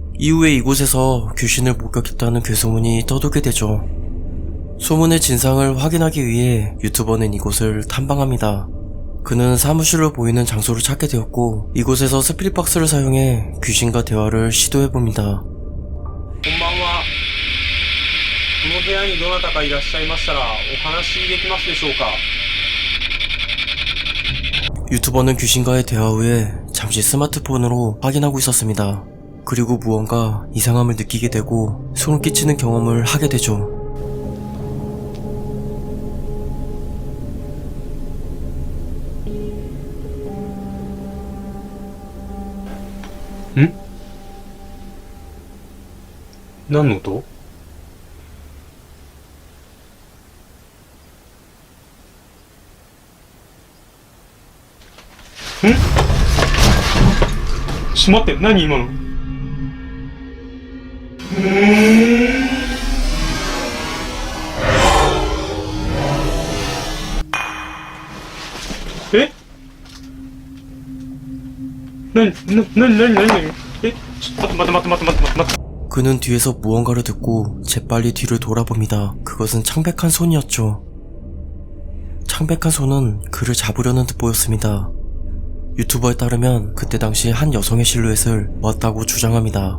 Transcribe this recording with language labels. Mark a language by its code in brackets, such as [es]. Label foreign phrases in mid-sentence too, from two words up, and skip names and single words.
[ko] 이후에 이곳에서 귀신을 목격했다는 괴소문이 떠돌게 되죠. 소문의 진상을 확인하기 위해 유튜버는 이곳을 탐방합니다. 그는 사무실로 보이는 장소를 찾게 되었고, 이곳에서 스피릿박스를 사용해 귀신과 대화를 시도해봅니다. [ja] こんばんは。この部屋にどなたかいらっしゃいましたらお話できますでしょうか。 [ko] 유튜버는 귀신과의 대화 후에 잠시 스마트폰으로 확인하고 있었습니다. 그리고 무언가 이상함을 느끼게 되고 소름 끼치는 경험을 하게 되죠. 응? [ja] 何の音? 응? ちょっと待って、何今の? [ko] 에? [ja] 何? [ko] 에? 맞다. 그는 뒤에서 무언가를 듣고 재빨리 뒤를 돌아봅니다. 그것은 창백한 손이었죠. 창백한 손은 그를 잡으려는 듯 보였습니다. 유튜버에 따르면 그때 당시 한 여성의 실루엣을 보았다고 주장합니다.